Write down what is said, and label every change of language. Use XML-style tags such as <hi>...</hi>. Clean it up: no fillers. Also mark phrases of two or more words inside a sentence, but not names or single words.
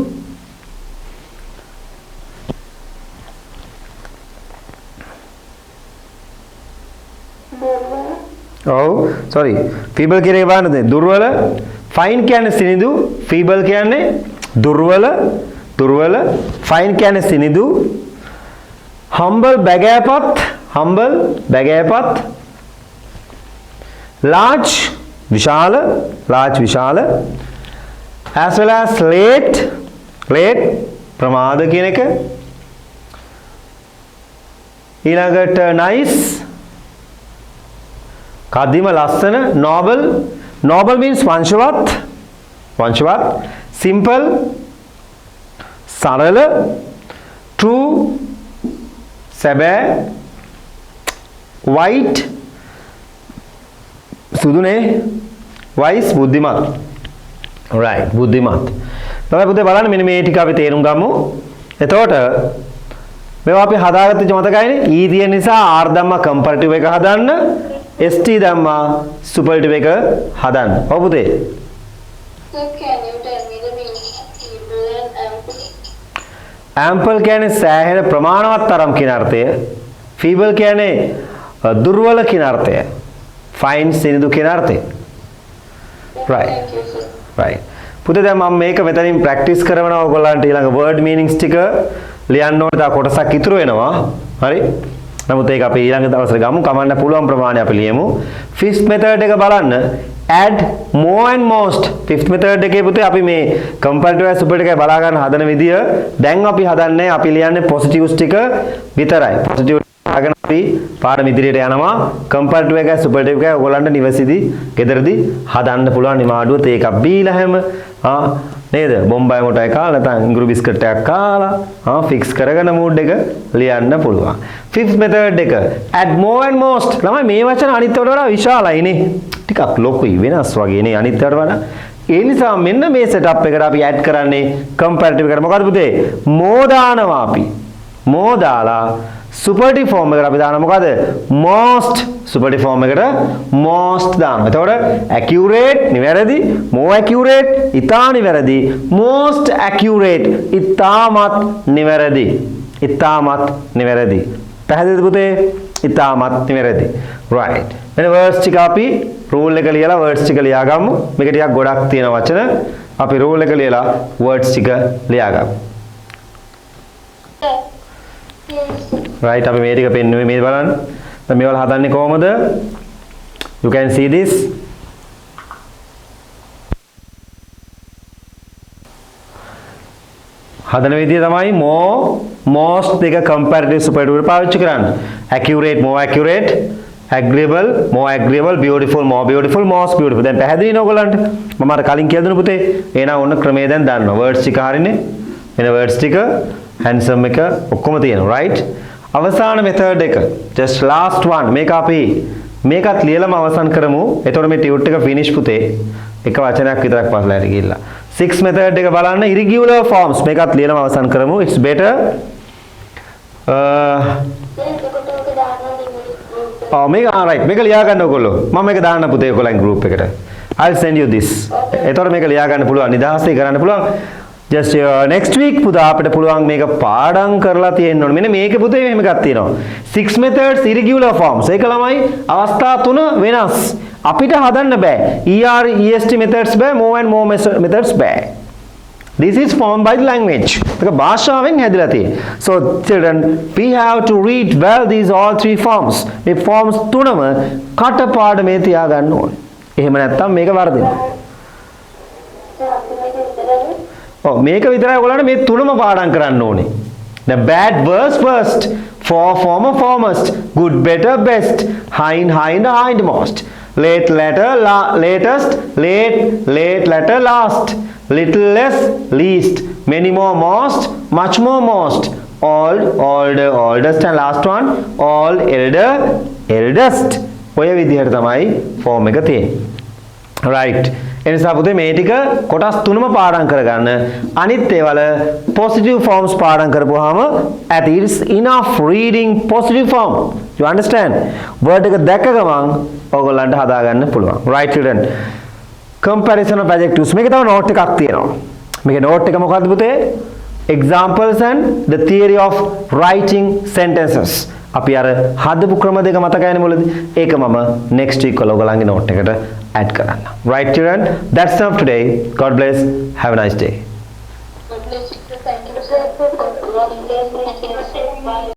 <en>sorry feeble</en> <si>කියන එක බලන්නද දුර්වල fine කියන්නේ සිනිදු feeble කියන්නේ දුර්වල fine කියන්නේ සිනිදු humble බැගෑපත් large විශාල</si> <en>as well as late</en> <si>ප්‍රමාද කියන එක ඊළඟට nice කදිම ලස්සන</si> <en>noble means</en> <si>වංශවත් simple සරල true සැබෑ white සුදුනේ wise බුද්ධිමත් right බුද්ධිමත් තමයි පුතේ බලන්න මෙන්න මේ ටික අපි තේරුම් ගමු එතකොට මේවා අපි හදාගත්තේ මතකයිනේ e තියෙන නිසා r ධම්මා කම්පැරටිව් එක හදන්න st ධම්මා සුපර්ලටිව් එක හදන්න ඔව් පුතේ</si> <en>So can you tell me the meaning of feeble and ample?</en> <si>ample කියන්නේ සෑහෙන ප්‍රමාණවත් තරම් කියන අර්ථය feeble කියන්නේ දුර්වල කියන අර්ථය fine සිනිදු කියන අර්ථය right</si> <en>Thank you, sir.</en> <si>right පුතේ දැන් මම මේක මෙතනින් ප්‍රැක්ටිස් කරනවා ඔයගොල්ලන්ට ඊළඟ</si> <en>word meanings</en> <si>ටික ලියන්න ඕනේ තව කොටසක් ඉතුරු වෙනවා හරි නමුත් ඒක අපි ඊළඟ දවසේ ගමු කමන්න පුළුවන් ප්‍රමාණය අපි ලියමු</si> <en>fifth method</en> <si>එක බලන්න add</si> <en>more and most fifth method</en> <si>එකේ පුතේ අපි මේ</si> <en>comparative and superlative</en> <si>එකයි බලා ගන්න හදන විදිය දැන් අපි හදන්නේ අපි ලියන්නේ positives ටික විතරයි positive අගන අපි පාඩම ඉදිරියට යනවා comparative එකයි superlative එකයි ඔයගොල්ලන්ට නිවසේදී ගෙදරදී හදන්න පුළුවන් නිමාඩුව තේ එකක් බීලා හැම නේද බොම්බයි මොටයි කාලා නැත්නම් ඉඟුරු බිස්කට් එකක් කාලා ෆික්ස් කරගෙන මූඩ් එක ලියන්න පුළුවන්</si> <en>fifth method</en> <si>එක</si> <en>add more and most</en> <si>ළමයි මේ වචන අනිත් ඒවාට වඩා විශාලයිනේ ටිකක් ලොකුයි වෙනස් වගේනේ අනිත් ඒවාට වඩා ඒ නිසා මෙන්න මේ setup එකට අපි add කරන්නේ comparative එකට මොකද පුතේ more දානවා අපි more දාලා</si> <en>superlative form</en> <si>එකට අපි දානවා මොකද most</si> <en>superlative form</en> <si>එකට most දානවා. එතකොට accurate නිවැරදි,</si> <en>more accurate</en> <si>ඉතා නිවැරදි,</si> <en>most accurate</en> <si>ඉතාමත් නිවැරදි. ඉතාමත් නිවැරදි. පැහැදිලිද පුතේ? ඉතාමත් නිවැරදි. right. මෙන්න words ටික අපි rule එක ලියලා words ටික ලියාගමු. මේක ටිකක් ගොඩක් තියෙන වචන. අපි rule එක ලියලා words ටික ලියාගමු. right අපි මේ ටික පෙන්නුවේ මේ බලන්න දැන් මේවල හදන්නේ කොහමද</si> <en>you can see this</en> <si>හදන විදිය තමයි</si> <en>more most</en> <si>දෙක</si> <en>comparative superlative</en> <si>වල පාවිච්චි කරන්න</si> <en>accurate more accurate agreeable more agreeable beautiful more beautiful most beautiful</en> <si>දැන් පැහැදිලි නේ ඔයගලන්ට මම අර කලින් කියලා දුන්න පුතේ එහෙනම් ඔන්න ක්‍රමය දැන් දන්නවා words ටික හරිනේ එන words ටික handsome එක ඔක්කොම තියෙනවා right අවසාන method එක</si> <en>just last one</en> <si>මේක අපි මේකත් ලියලම අවසන් කරමු එතකොට මේ ටියුට් එක finish පුතේ එක වචනයක් විතරක් පස්ලා හරි ගිහිල්ලා 6 method එක බලන්න</si> <en>irregular forms</en> <si>මේකත් ලියලම අවසන් කරමු</si> <en>it's better</en> <si>මේක right මේක ලියා ගන්න ඔයගොල්ලෝ මම මේක දාන්න පුතේ ඔයගොල්ලන් group එකට</si> <en>I'll send you this</en> <si>එතකොට මේක ලියා ගන්න පුළුවන් නිදහසේ කරන්න පුළුවන්</si> <en>just next week</en> <si>පුතා අපිට පුළුවන් මේක පාඩම් කරලා තියෙන්න ඕනේ. මෙන්න මේකේ පුතේ මෙහෙම එකක් තියෙනවා.</si> <en>6 methods irregular forms.</en> <si>ඒක ළමයි අවස්ථා 3 වෙනස්. අපිට හදන්න බෑ.</si> <en>ER EST methods බෑ, more and more methods බෑ. This is formed by the language.</en> <si>ඒක භාෂාවෙන් හැදිලා තියෙන්නේ.</si> <en>So children we have to read well these all three forms.</en> <si>මේ forms තුනම කටපාඩමේ තියා ගන්න ඕනේ. එහෙම නැත්නම් මේක වර්ධිනවා. මේක විතරයි ඔයගොල්ලන්ට මේ තුනම පාඩම් කරන්න ඕනේ.</si> <en>The bad worst worst, for former foremost, good better best, hind hind hindmost, late latter latest, late latter last, little less least, many more most, much more most, old older oldest and last one all elder eldest.</en> <si>ඔය විදිහට තමයි form එක තියෙන්නේ. right ඒ නිසා පුතේ මේ ටික කොටස් තුනම පාඩම් කරගන්න. අනිත් ඒවල</si> <en>positive forms</en> <si>පාඩම් කරපුවාම</si> <en>at is enough reading positive form. You understand?</en> <si>word එක දැක්ක ගමන් ඔයගොල්ලන්ට හදාගන්න පුළුවන්.</si> <en>right children. comparison of adjectives.</en> <si>මේක තව note එකක් තියෙනවා. මේකේ note එක මොකක්ද පුතේ?</si> <en>examples and the theory of writing sentences.</en> <si>අපි අර හදපු ක්‍රම දෙක මතකයිනේ මුලදී. ඒක මම</si> <en>next week</en> <si>වල ඔයගොල්ලන්ගේ note එකට add කරන්න.</si> <en>Right children, that's enough today. God bless. Have a nice day. God bless you. Thank you, sir.</en>